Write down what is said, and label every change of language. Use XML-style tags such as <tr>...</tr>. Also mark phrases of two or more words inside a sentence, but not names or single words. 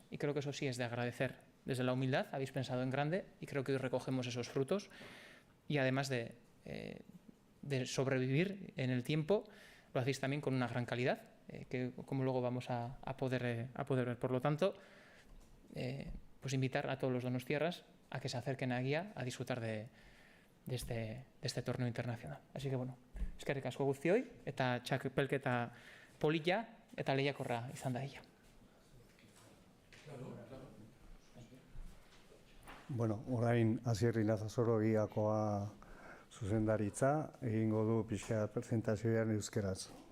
<es>Y creo que eso sí es de agradecer. Desde la humildad habéis pensado en grande y creo que hoy recogemos esos frutos, y además de sobrevivir en el tiempo, lo hacéis también con una gran calidad, que como luego vamos a poder ver. Por lo tanto, pues invitar a todos los donostiarras a que se acerquen a Guía a disfrutar de este torneo internacional. Así que bueno,</es> <eu>eskerrik asko guztioi, eta txapelketa polita eta lehiakorra izan da ella. Bueno, orain Asier Ilazazoro Giakoa zuzendaritza, egingo du pixka presentazioan euskeraz.</eu>